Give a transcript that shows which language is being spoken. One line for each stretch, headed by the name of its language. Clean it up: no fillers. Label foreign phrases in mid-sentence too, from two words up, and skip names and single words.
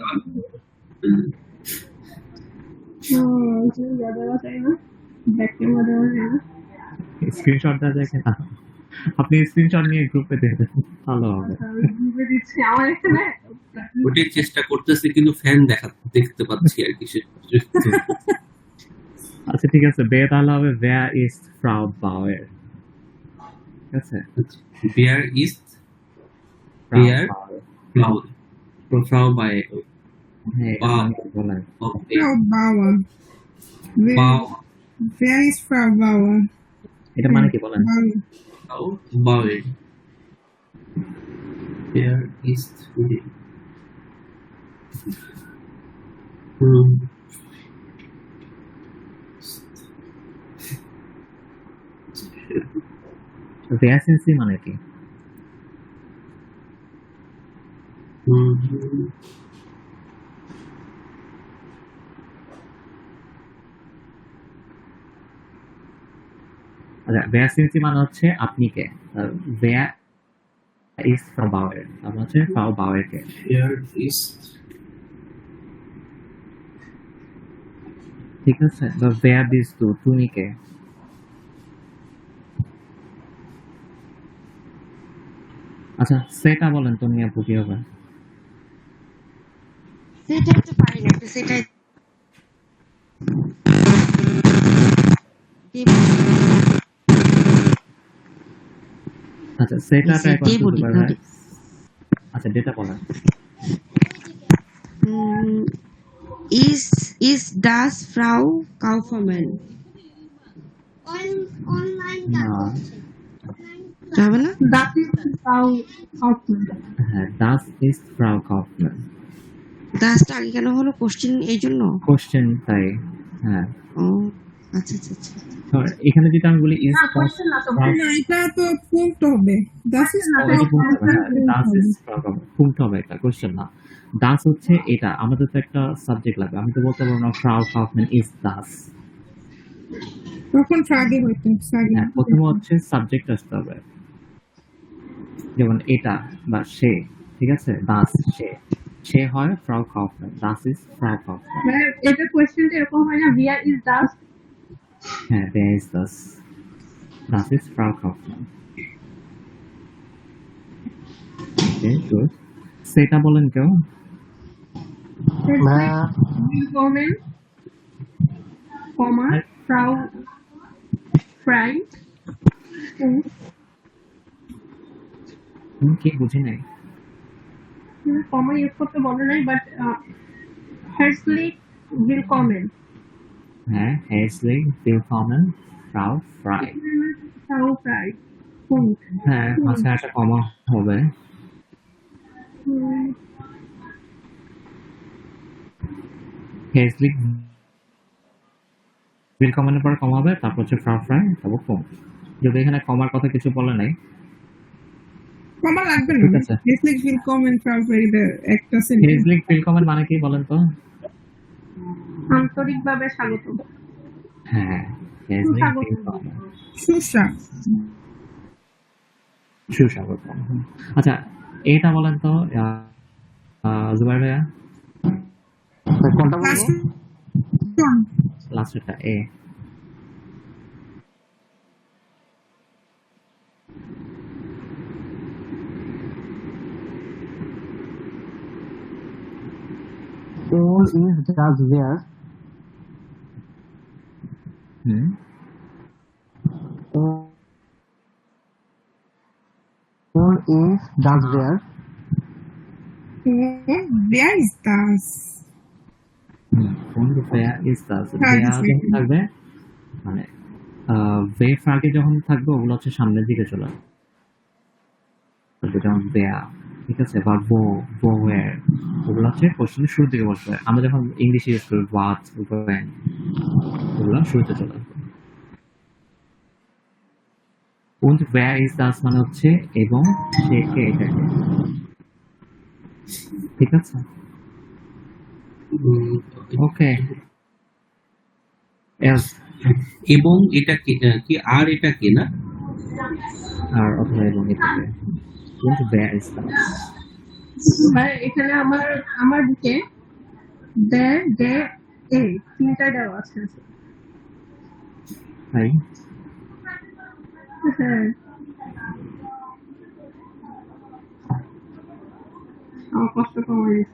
Bangla: দেওয়া যায় না, ব্যাক ক্যামেরা দেওয়া যায় না। স্ক্রিনশটটা দেখে না, আপনি স্ক্রিনশট নিয়ে গ্রুপে দিয়ে দেন, ভালো হবে। আমি গ্রুপে দিচ্ছি। আমার এখানে ওটাই চেষ্টা করতেছি, কিন্তু ফ্যান দেখতে পাচ্ছি আর কি। আচ্ছা ঠিক আছে, বে তাহলে হবে
German: where is Frau Bauer,
Bangla: ঠিক আছে?
German: Wer ist Frau Wer? Bauer। Frau bei
Bangla: হ্যাঁ, এটা
German: Bauer.
Bangla: আমি বলেন।
English: Okay.
German: Frau Bauer. Bauer. Wer ist Frau Bauer?
Bangla: এটা মানে কি বলেন?
German: Bauer. Frau Bauer. Wer ist hm. Wer sind Sie
Bangla: মানে কি? hm. আচ্ছা,
German: wer sind Sie
Bangla: মানে হচ্ছে আপনি কে, আর
German: wer is Frau Bauer
Bangla: মানে হচ্ছে Frau Bauer কে,
German: Wer ist
Bangla: ঠিক আছে?
German: বা wer bist du,
Bangla: তুমি কে? আচ্ছা, সেটা বলেন তো নিয়ে আপু কি হবে? সেটাই তো পারি না, একটু সেটাই আচ্ছা, সেটা ট্রাই করতে দেবো পারবে। ডিক্লারে। আচ্ছা, ডেটা বলেন।
German: Ist das Frau Kaufmann?
Bangla: না, হবে না?
German: Das ist Frau Kaufmann. হ্যাঁ, das ist Frau Kaufmann।
Bangla: দাসটা আগে কেন হলো, কোশ্চেন এই জন্য? কোশ্চেন তাই, হ্যাঁ। ও আচ্ছা আচ্ছা আচ্ছা। তো এখানে যদি আমি বলি is না, question না তো, না, এটা তো punkt হবে।
German: Das ist
Bangla: এটা punkt হবে, হ্যাঁ,
German: das ist Frau Kaufmann, punkt
Bangla: হবে, এটা কোশ্চেন না। das হচ্ছে এটা, আমাদের তো একটা সাবজেক্ট লাগবে, আমি তো বলতে পারবো না
German: Frau Kaufmann is das।
Bangla: তখন ফ্রাগে হইতো, ফ্রাগে। হ্যাঁ, প্রথমে হচ্ছে সাবজেক্ট আসতে হবে, যেমন এটা বা সে, ঠিক আছে?
German: das
Bangla: সে হয়
German: Frau Kaufmann, das ist Frau Kaufmann।
Bangla: মানে এটা কোয়েশ্চেনটা এরকম হয় না,
German: where is das? হ্যাঁ, wer ist das? Das ist Frau Kaufmann।
English: Okay, good.
Bangla: সেটা বলেন কেউ? ভাইয়া
German: Willkommen, Komma, Frau Frank,
Bangla: কি বুঝি নাই। কমা ইউজ করতে বলে নাই, বাট
German: herzlich willkommen, হ্যাঁ, herzlich willkommen Frau Frey। Frau Frey, Punkt.
Bangla: হ্যাঁ, মাঝে একটা কমা হবে।
German: herzlich willkommen
Bangla: এর পর কমা হবে, তারপর হচ্ছে Frau Frey, তারপর punkt। যদি এখানে কমার কথা কিছু বলে নাই, কমা লাগবে ঠিক না। আছে।
German: Herzlich willkommen, Frau Friede,
Bangla: একটা সেন্টেন্স।
German: herzlich willkommen
Bangla: মানে কি বলেন তো? আন্তরিকভাবে স্বাগত। হ্যাঁ, হেজনিক সুস্বাগত।
German: willkommen।
Bangla: সুস্বাদ। সুস্বাগতম। আচ্ছা, এটা বলেন তো জুবাইর ভাইয়া, কোনটা লাস্ট বলবো? লাস্টেরটা এ। All is just there. হুম, All is just there.
German: Where is das? und wer ist das?
Bangla: হ্যাঁ,
German: wer
Bangla: বুঝছি। যখন থাকবে মানে wer আগে যখন থাকবে ওগুলো হচ্ছে সামনের দিকে চলে আসবে, যেমন wer, ঠিক আছে, বা wo where ওগুলো হচ্ছে কোশ্চেনের শুরুর দিকে বসবে। আমরা যখন ইংলিশে ইউজ করি
English: what when
Bangla: ওগুলো শুরুতে চলে আসবে।
German: und wer ist das
Bangla: মানে হচ্ছে এবং সে কে এটাকে, ঠিক আছে, ওকে।
English: else
Bangla: এবং এটা কি আর এটা কে না? আর অথবা এবং এটাকে
German: und wer ist das?
Bangla: ভাই এখানে আমার দিকে দে দে এ তিনটা দেওয়া আছে। তাই হ্যাঁ, আমার কষ্ট কমে গেছে।